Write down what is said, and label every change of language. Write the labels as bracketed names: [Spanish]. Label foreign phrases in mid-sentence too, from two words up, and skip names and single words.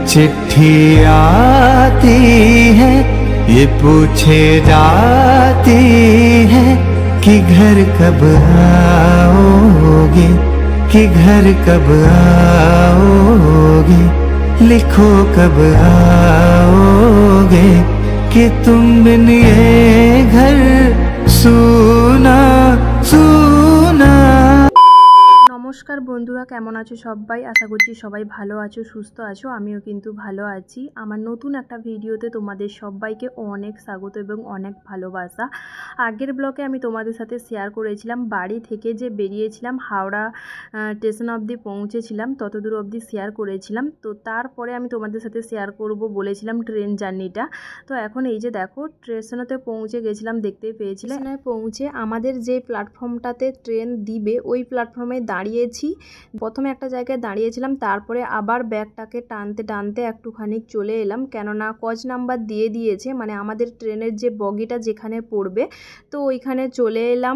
[Hindi] चिट्ठी आती है ये पूछे जाती है कि घर कब आओगे, कि घर कब आओगे, लिखो कब आओगे कि तुम बिन ये घर सुना सुना। [Bangla] নমস্কার বন্ধুরা, কেমন আছো সবাই? আশা করছি সবাই ভালো আছো, সুস্থ আছো। আমিও কিন্তু ভালো আছি। আমার নতুন একটা ভিডিওতে তোমাদের সবাইকে অনেক স্বাগত এবং অনেক ভালোবাসা। আগের ব্লগে আমি তোমাদের সাথে শেয়ার করেছিলাম বাড়ি থেকে যে বেরিয়েছিলাম হাওড়া স্টেশন অব্দি পৌঁছেছিলাম, ততদূর অব্দি শেয়ার করেছিলাম। তো তারপরে আমি তোমাদের সাথে শেয়ার করব বলেছিলাম ট্রেন জার্নিটা। তো এখন এই যে দেখো স্টেশনেতে পৌঁছে গেছিলাম, দেখতেই পেয়েছিলে। স্টেশনে পৌঁছে আমাদের যে প্ল্যাটফর্মটাতে ট্রেন দিবে ওই প্ল্যাটফর্মে দাঁড়িয়েছি। প্রথমে একটা জায়গায় দাঁড়িয়েছিলাম, তারপরে আবার ব্যাগটাকে টানতে টানতে একটুখানি চলে এলাম, কেননা [English] coach number [Bangla] দিয়ে দিয়েছে, মানে আমাদের ট্রেনের যে বগিটা যেখানে পড়বে তো ওইখানে চলে এলাম।